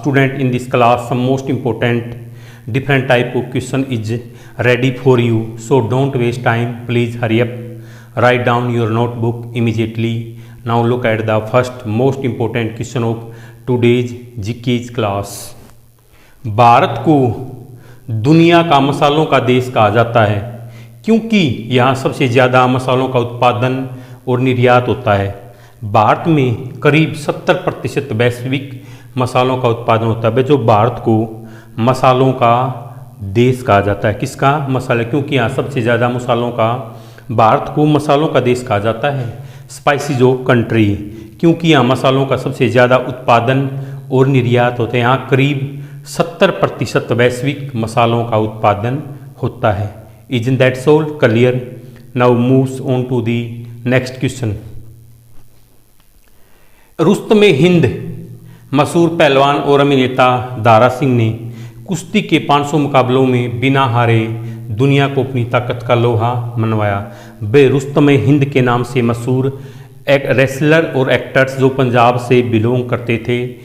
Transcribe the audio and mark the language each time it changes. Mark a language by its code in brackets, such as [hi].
[en] Student in this class some most important different type of question is ready for you. So don't waste time. Please hurry up. Write down your notebook immediately. Now look at the first most important question of today's GK class. [hi] Bharat को दुनिया का मसालों का देश कहा जाता है क्योंकि यहाँ सबसे ज़्यादा मसालों का उत्पादन और निर्यात होता है। भारत में करीब 70% वैश्विक मसालों का उत्पादन होता है। जो भारत को मसालों का देश कहा जाता है, किसका? मसाले, क्योंकि यहाँ सबसे ज़्यादा मसालों का, भारत को मसालों का देश कहा जाता है। [en] spices of country, [hi] क्योंकि यहाँ मसालों का सबसे ज़्यादा उत्पादन और निर्यात होता है। यहाँ करीब 70% वैश्विक मसालों का उत्पादन होता है। [en] Isn't that so clear? Now moves on to the next question. [hi] रुस्तमे Hind मशहूर पहलवान और अभिनेता दारा सिंह ने कुश्ती के 500 मुकाबलों में बिना हारे दुनिया को अपनी ताकत का लोहा मनवाया। वे रुस्तमे हिंद के नाम से मशहूर एक रेसलर और एक्टर्स जो पंजाब से बिलोंग करते थे।